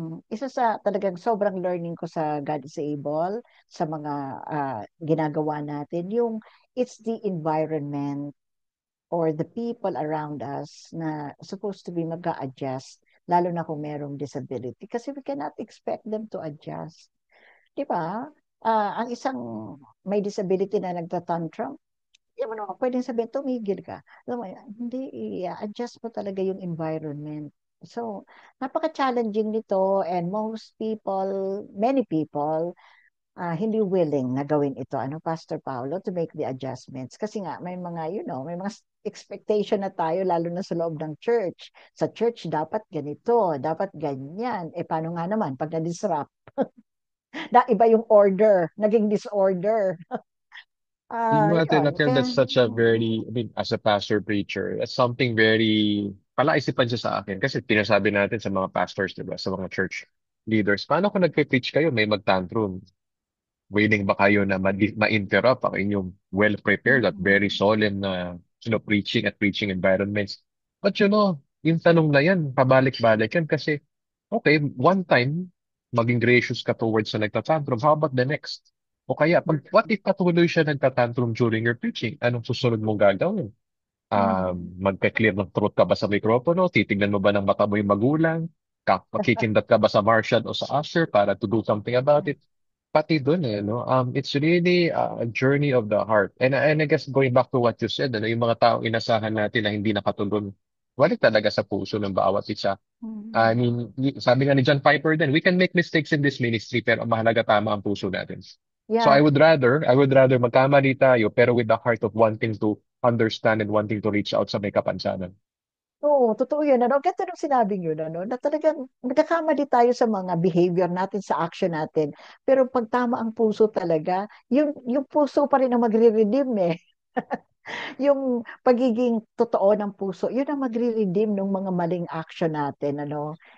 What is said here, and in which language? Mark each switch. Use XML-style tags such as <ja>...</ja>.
<tl>Isa sa talagang sobrang learning ko sa God is Able, sa mga ginagawa natin, yung it's the environment or the people around us na supposed to be mag-a-adjust, lalo na kung merong disability.</tl> <en>Kasi we cannot expect them to adjust.</en> <tl>Di ba? Ang isang may disability na nagtatantrum, hindi mo naman pwedeng sabihin, tumigil ka. Alam mo, hindi, i-adjust mo talaga yung environment. So, napaka-challenging nito and many people, hindi willing na gawin ito, Pastor Paolo, to make the adjustments. Kasi nga, may mga expectation na tayo, lalo na sa loob ng church. Sa church, dapat ganito, dapat ganyan. Paano nga naman, pag na-disrupt, iba yung order, naging disorder. Yung mga Yun, tinatell, kaya,</tl> <en>that's such a very, I mean, as a pastor preacher, that's something very, palaisipan siya sa akin.</en> <tl>Kasi tinasabi natin sa mga pastors, di ba, sa mga church leaders, paano kung nagpe-preach kayo, may mag-tantrum? Willing ba kayo na ma-interrupt ang inyong well-prepared at very mm, solemn na preaching at preaching environments? But yung tanong na yan, pabalik-balik yan kasi</tl> <en>Okay, one time, maging gracious ka towards sa nagtatantrum. How about the next? O kaya, what if patuloy siya nagtatantrum during your preaching?</en> <tl>Anong susunod mong gagawin? Mm. Magka-clear ng throat ka ba sa mikropono? Titignan mo ba ng mata mo yung magulang? Makikindat ka ba sa marshal o sa usher para to do something about it? Pati dun no?</tl> <en>It's really a journey of the heart. And I guess going back to what you said,</en> <tl>yung mga taong inasahan natin na hindi nakatulong, balik talaga sa puso ng bawat isa. I Mm. mean, sabi nga ni John Piper din,</tl> <en>we can make mistakes in this ministry,</en> <tl>pero ang mahalaga tama ang puso natin. So</tl> <en>I would rather magkamali tayo, pero with the heart of wanting to understand and wanting to reach out sa may kapansanan.</en> <tl>Oo, totoo yun. Ano? Ganda nung sinabing yun, ano? Na talagang nagkakamali tayo sa mga behavior natin, sa action natin. Pero pag tama ang puso talaga, yung puso pa rin ang magre-redeem eh. Yung pagiging totoo ng puso, yun ang magre-redeem ng mga maling action natin, ano?</tl>